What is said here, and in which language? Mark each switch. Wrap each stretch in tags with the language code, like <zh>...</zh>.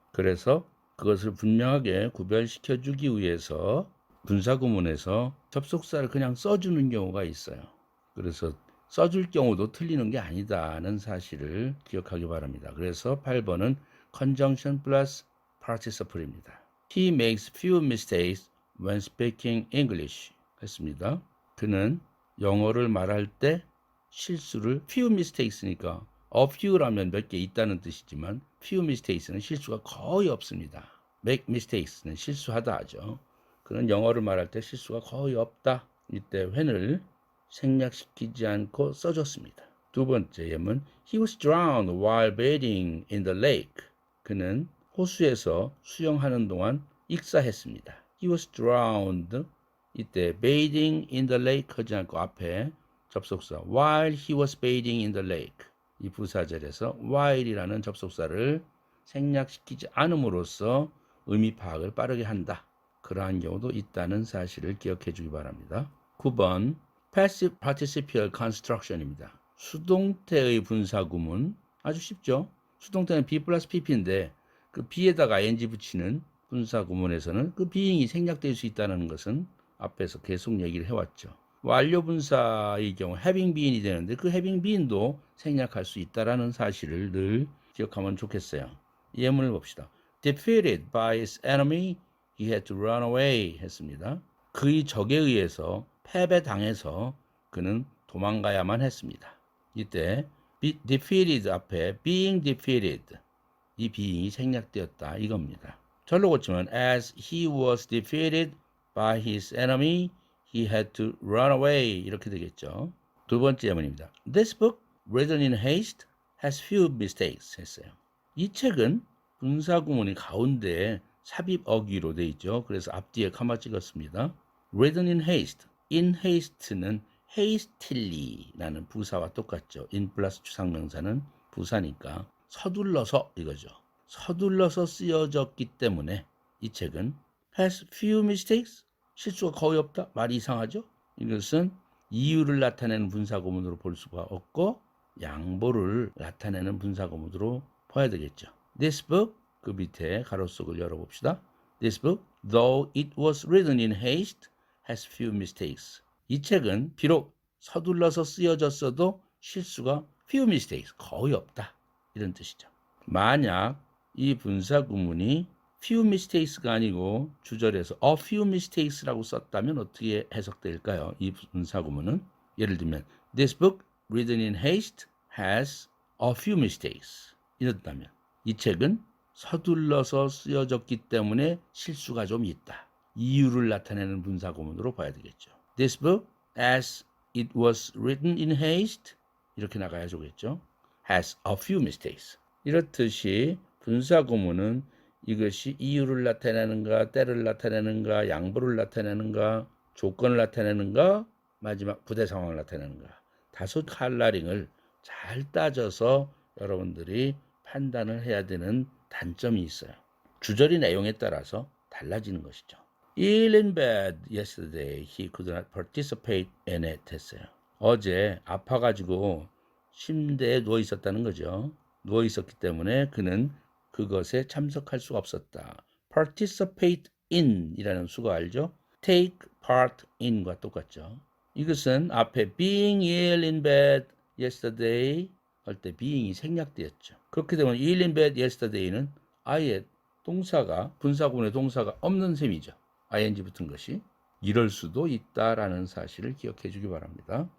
<ko>그래서 그것을 분명하게 구별시켜 주기 위해서 분사구문에서 접속사를 그냥 써주는 경우가 있어요. 그래서 써줄 경우도 틀리는 게 아니다는 사실을 기억하기 바랍니다. 그래서 8번은 conjunction plus participle입니다.</ko> <en>He makes few mistakes when speaking English</en> <ko>했습니다. 그는 영어를 말할 때 실수를 few mistakes니까 a few라면 몇 개 있다는 뜻이지만 few mistakes는 실수가 거의 없습니다. make mistakes는 실수하다 하죠. 그는 영어를 말할 때 실수가 거의 없다. 이때 when을 생략시키지 않고 써줬습니다. 두 번째 예문</ko> <en>He was drowned while bathing in the lake.</en> <ko>그는 호수에서 수영하는 동안 익사했습니다.</ko> <en>He was drowned.</en> <ko>이때</ko> <en>bathing in the lake</en> <ko>하지 않고 앞에 접속사</ko> <en>while he was bathing in the lake.</en> <ko>이 부사절에서 while이라는 접속사를 생략시키지 않음으로써 의미 파악을 빠르게 한다. 그러한 경우도 있다는 사실을 기억해 주기 바랍니다. 9번 Passive Participial Construction입니다. 수동태의 분사구문 아주 쉽죠. 수동태는 be 플러스 pp인데 그 be에다가 ing 붙이는 분사구문에서는 그 being이 생략될 수 있다는 것은 앞에서 계속 얘기를 해왔죠. 완료 분사의 경우 having been이 되는데 그 having been도 생략할 수 있다는 사실을 늘 기억하면 좋겠어요. 예문을 봅시다.</ko> <en>Defeated by his enemy, he had to run away</en> <ko>했습니다. 그의 적에 의해서 패배당해서 그는 도망가야만 했습니다. 이때 defeated 앞에</ko> <en>being defeated</en> <ko>이 being이 생략되었다 이겁니다. 절로 고치면</ko> <en>as he was defeated by his enemy, he had to run away</en> <ko>이렇게 되겠죠. 두 번째 예문입니다.</ko> <en>This book, written in haste, has few mistakes</en> <ko>했어요. 이 책은 분사구문이 가운데 삽입 어귀로 되어 있죠. 그래서 앞뒤에 카마 찍었습니다.</ko> <en>Written in haste.</en> <ko>in haste는 hastily 라는 부사와 똑같죠. in 플러스 추상명사는 부사니까 서둘러서 이거죠. 서둘러서 쓰여졌기 때문에 이 책은</ko> <en>has few mistakes.</en> <ko>실수가 거의 없다. 말이 이상하죠. 이것은 이유를 나타내는 분사구문으로 볼 수가 없고 양보를 나타내는 분사구문으로 봐야 되겠죠.</ko> <en>This book</en> <ko>그 밑에 가로속을 열어봅시다. This book, though it was written in haste, has few mistakes. 이 책은 비록 서둘러서 쓰여졌어도 실수가 few mistakes, 거의 없다. 이런 뜻이죠. 만약 이 분사구문이 few mistakes가 아니고 주절에서</ko> <en>a few mistakes</en> <ko>라고 썼다면 어떻게 해석될까요? 이 분사구문은 예를 들면</ko> <en>This book, written in haste, has a few mistakes.</en> <ko>이렇다면 이 책은 서둘러서 쓰여졌기 때문에 실수가 좀 있다. 이유를 나타내는 분사구문으로 봐야 되겠죠.</ko> <en>This book, as it was written in haste,</en> <ko>이렇게 나가야 되겠죠.</ko> <en>has a few mistakes.</en> <ko>이렇듯이 분사구문은 이것이 이유를 나타내는가, 때를 나타내는가, 양보를 나타내는가, 조건을 나타내는가, 마지막 부대 상황을 나타내는가. 다소 칼라링을 잘 따져서 여러분들이 판단을 해야 되는 단점이 있어요. 주저리 내용에 따라서 달라지는 것이죠.</ko> <en>Ill in bed yesterday, he could not participate in it</en> <ko>했어요. 어제 아파가지고 침대에 누워 있었다는 거죠. 누워 있었기 때문에 그는 그것에 참석할 수가 없었다. participate in 이라는 수가 알죠? take part in과 똑같죠. 이것은 앞에</ko> <en>being ill in bed yesterday</en> <ko>할 때 being이 생략되었죠. 그렇게 되면 ill in bed yesterday는 아예 동사가 분사구문의 동사가 없는 셈이죠. ing 붙은 것이. 이럴 수도 있다라는 사실을 기억해 주기 바랍니다.</ko>